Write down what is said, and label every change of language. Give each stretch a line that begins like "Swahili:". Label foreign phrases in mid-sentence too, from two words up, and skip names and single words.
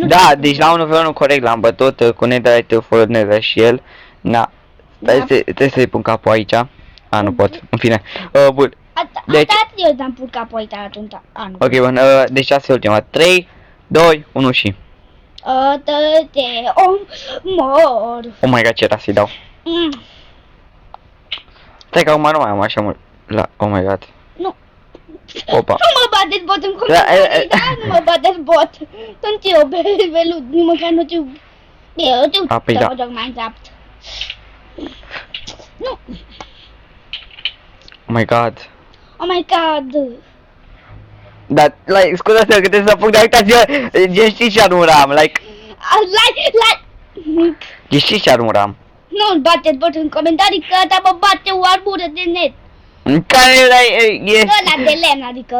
Romanian: Da, deci la 1v1 corect l-am bătut cu Netherite fără Nether și el. Na, Da. trebuie să-i pun capul aici. A, nu pot, în fine. Bun, Deci- Asta eu am pus capul aici atunci. Nu. ok, bun, deci asta e ultima. 3, 2, 1 și... Te omor.
English: Oh my god,
Romanian: ce era să-i dau. Mm. Stai că acum nu mai am așa mult. La,
English: oh my god.
Romanian: Nu. Opa. Nu mă bateți bot în comentarii, da? Nu mă bateți bot. Sunt eu, belut, nici măcar nu știu. Eu știu A, păi să da. mă joc Minecraft. Nu.
English: Oh my god. Oh my god.
Romanian: Dar, like, scuzați-mă că trebuie să fug, dar uitați-vă, știți ce armură am, like, știți ce armură am. Nu bateți bot în comentarii că ăsta mă bate o armură de net. Care e... Ăla de lemn, adică.